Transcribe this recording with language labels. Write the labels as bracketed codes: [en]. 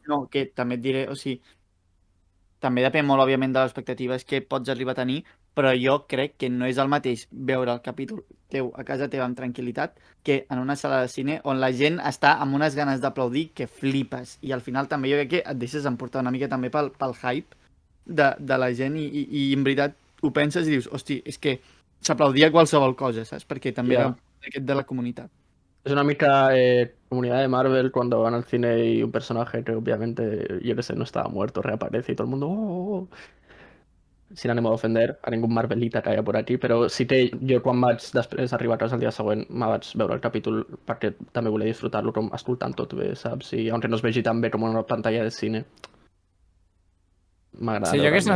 [ca] no, que també et diré, o sigui, també depèn molt, òbviament, de les expectatives que pots arribar a tenir, però jo crec que no és el mateix veure el capítol teu a casa teva amb tranquil·litat que en una sala de cine on la gent està amb unes ganes d'aplaudir que flipes. I al final també jo crec que et deixes emportar una mica també pel hype de la gent i en veritat ho penses i dius, hosti, és que s'aplaudia qualsevol cosa, saps? Perquè també Ja. era aquest de la comunitat. [es] Es [ca] una mica [es] comunidad de Marvel cuando van al cine y un personaje que obviamente, yo qué sé, no estaba muerto, reaparece y todo el mundo... "Oh, oh". Sin ánimo [ca] d'ofender a ningú Marvelita que hi ha [es] por aquí, [ca] però sí que jo quan vaig després arribar a casa el dia següent me vaig veure el capítol perquè també volia disfrutar-lo com escoltant tot bé, saps? I aunque no es vegi tan bé com una pantalla de cine, m'agrada Si jo hagués veure'l